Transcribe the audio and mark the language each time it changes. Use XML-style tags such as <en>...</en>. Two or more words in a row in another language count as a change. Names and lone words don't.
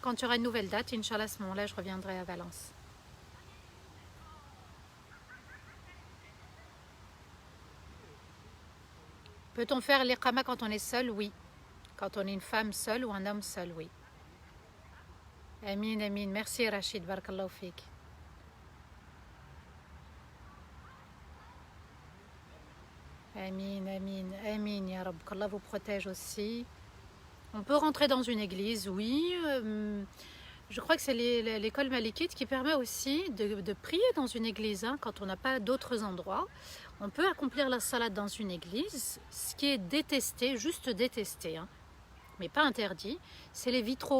<fr>Quand il y aura une nouvelle date, Inch'Allah, à ce moment-là, je reviendrai à Valence. Peut-on faire l'iqama quand on est seul? Oui. Quand on est une femme seule ou un homme seul, oui. Amin, amin. Merci Rachid,</fr> <ar>بارك الله فيك. آمين، آمين، آمين، يا رب.</ar> <fr>Qu'Allah vous protège aussi. On peut rentrer dans une église, oui. Je crois que c'est l'école malikite qui permet aussi de prier dans une église, hein, quand on n'a pas d'autres endroits. On peut accomplir la salade dans une église, ce qui est détesté, juste détesté, hein, mais pas interdit, c'est les vitraux.</fr>